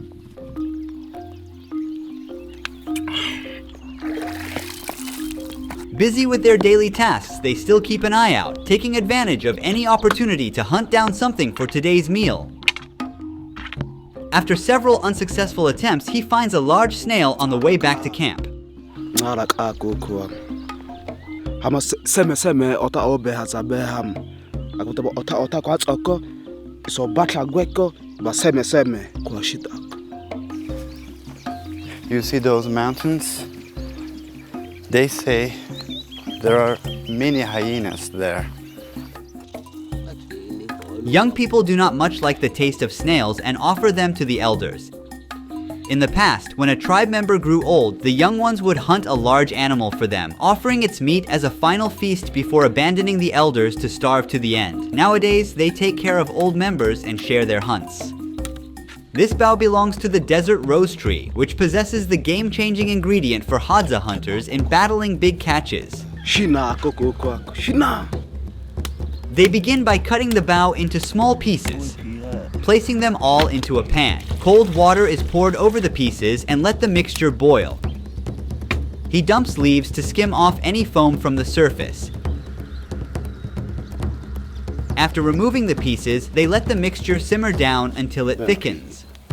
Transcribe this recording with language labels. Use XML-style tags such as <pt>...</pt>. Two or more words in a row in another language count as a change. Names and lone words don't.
<en>Busy with their daily tasks, they still keep an eye out, taking advantage of any opportunity to hunt down something for today's meal. After several unsuccessful attempts, he finds a large snail on the way back to camp.</en> <hts>Seme ota obe haza beham. Akutaba ota kwats oko. So batla gweko ba seme kwa shita.</hts> <en>You see those mountains? They say there are many hyenas there. Young people do not much like the taste of snails and offer them to the elders. In the past, when a tribe member grew old, the young ones would hunt a large animal for them, offering its meat as a final feast before abandoning the elders to starve to the end. Nowadays, they take care of old members and share their hunts. This bough belongs to the desert rose tree, which possesses the game-changing ingredient for Hadza hunters in battling big catches.</en> <hts>Shina koko ako. Shina.</hts> <en>They begin by cutting the bough into small pieces, placing them all into a pan. Cold water is poured over the pieces and let the mixture boil. He dumps leaves to skim off any foam from the surface. After removing the pieces, they let the mixture simmer down until it thickens.</en>